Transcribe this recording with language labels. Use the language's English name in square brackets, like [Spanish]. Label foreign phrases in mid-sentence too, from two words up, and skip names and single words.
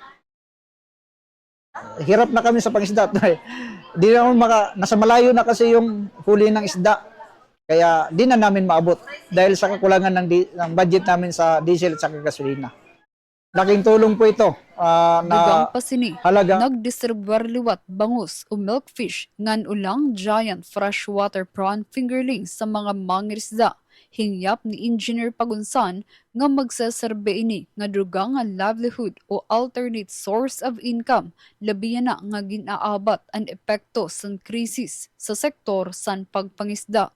[Filipino] Hirap na kami sa pangisda. Di na nasa malayo na kasi yung huli ng isda. Kaya di na namin maabot dahil sa kakulangan ng budget namin sa diesel at sa gasolina. Laking tulong po ito, na [Waray] Dugang pasini, halaga nagdistribuer liwat bangus o milkfish ngan ulang [English] giant freshwater prawn fingerlings [Waray] sa mga mangirisda. Hingyap ni Engineer Pagunsan nga magsaserbe ini nga dugang nga livelihood o [English] alternate source of income, [Waray] labiya na nga ginaabat ang epekto sa krisis sa sektor san pagpangisda.